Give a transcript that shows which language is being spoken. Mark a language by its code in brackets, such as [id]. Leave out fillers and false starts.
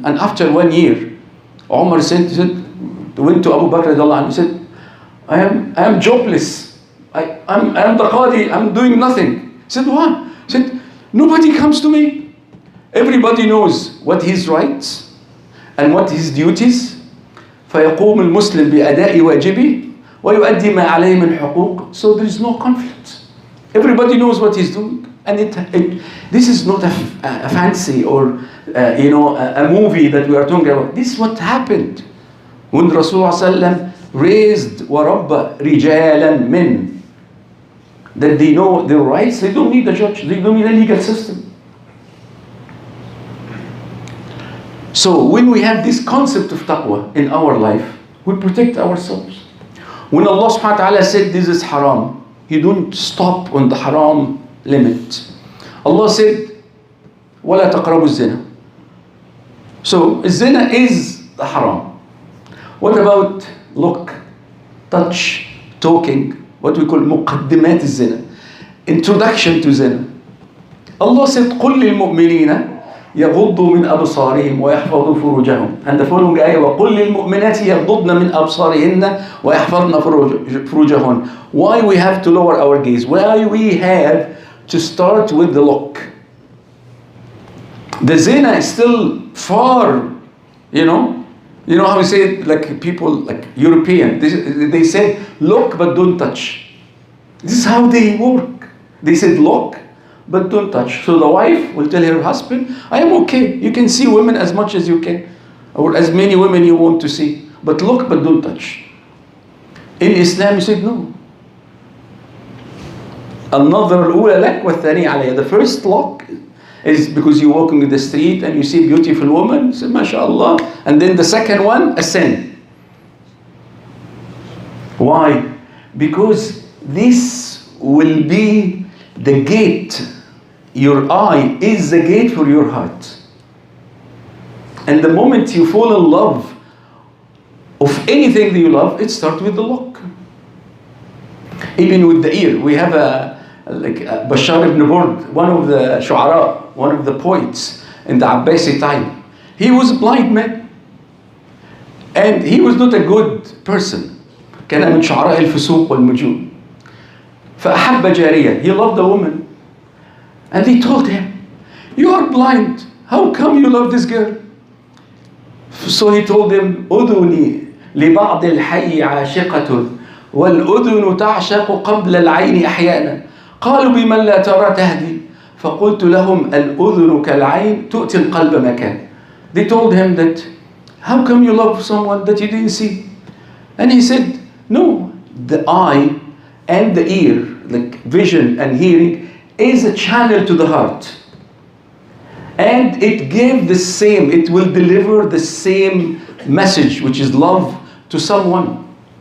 [en] And after 1 year, Umar went to Abu Bakr radiallahu anhu, he said, I am jobless. I'm the Qadi, I'm doing nothing. He said, what? He said, nobody comes to me. Everybody knows what his rights and what his duties. [ar] فيقوم المسلم بأداء واجبه ويؤدي ما عليه من حقوق. [en] So there is no conflict. Everybody knows what he's doing. And this is not a fancy or a movie that we are talking about. This is what happened when Rasulullah sallam raised [ar] وَرَبَّ رِجَالًا مِنْ, [en] that they know their rights. They don't need a judge, they don't need a legal system. So when we have this concept of taqwa in our life, we protect ourselves. When Allah subhanahu wa ta'ala said this is haram, He don't stop on the haram limit. Allah said, [ar] وَلَا تَقْرَبُوا الزِّنَا. [en] So zina is the haram. What about look, touch, talking, what we call [ar] مقدمات الزنا, [en] introduction to zina? Allah said, [ar] قُلْ لِلْمُؤْمِنِينَ يغضوا من أبصارهم ويحفظوا فروجهم. [en] And the following ayah, [ar] وقل للمؤمنات يغضضن من أبصارهن ويحفظن فروجهن. [en] Why we have to lower our gaze? Why we have to start with the look? The zina is still far, you know how we say it, like people, like European, they said look but don't touch. This is how they work. They said look but don't touch. So the wife will tell her husband, I am okay, you can see women as much as you can, or as many women you want to see, but look but don't touch. In Islam you said no. [ar] النظر الأولى لك والثانية علي. [en] The first look is because you're walking in the street and you see a beautiful woman, say mashallah, and then the second one, a sin. Why? Because this will be the gate. Your eye is the gate for your heart. And the moment you fall in love of anything that you love, it starts with the look. Even with the ear, we have Bashar ibn Burd, one of the shu'ara, one of the poets in the Abbasi time. He was a blind man, and he was not a good person. [ar] كان من شعراء الفسوق والمجون. فأحب جاريه. [en] He loved a woman. And they told him, you are blind, how come you love this girl? So he told them, [ar] أذني لبعض الحي عاشقة والأذن تعشق قبل العين أحيانا قالوا بمن لا ترى تهدي فقلت لهم الأذن كالعين تؤتي القلب مكان. [en] They told him that, how come you love someone that you didn't see? And he said, no, the eye and the ear, like vision and hearing, is a channel to the heart. And it gave the same, it will deliver the same message, which is love, to someone.